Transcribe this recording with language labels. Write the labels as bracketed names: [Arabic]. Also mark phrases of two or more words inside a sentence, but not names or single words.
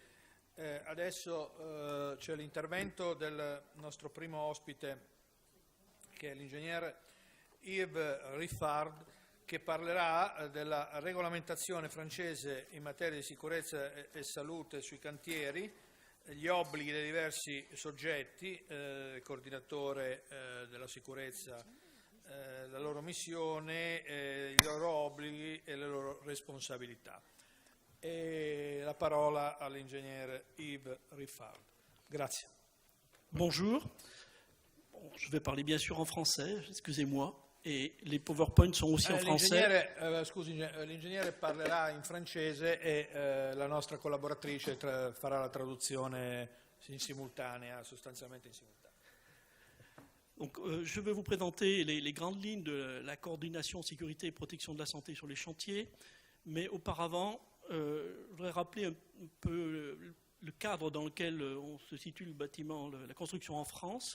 [Italian] Adesso c'è l'intervento del nostro primo ospite, che è l'ingegnere Yves Riffard, che parlerà della regolamentazione francese in materia di sicurezza e salute sui cantieri, gli obblighi dei diversi soggetti, il coordinatore della sicurezza, la loro missione, i loro obblighi e le loro responsabilità. E la parola all'ingegnere Yves Riffard. Grazie. [French] Bonjour. Bon, je vais parler bien sûr en français, excusez-moi. Et les PowerPoint sont aussi en français. [Italian] L'ingegnere parlerà in francese e la nostra collaboratrice farà la traduzione in simultanea, sostanzialmente in simultanea. [French] Donc, je vais vous présenter les grandes lignes de la coordination sécurité et protection de la santé sur les chantiers, mais auparavant, je voudrais rappeler un peu le cadre dans lequel on se situe le bâtiment, la construction en France.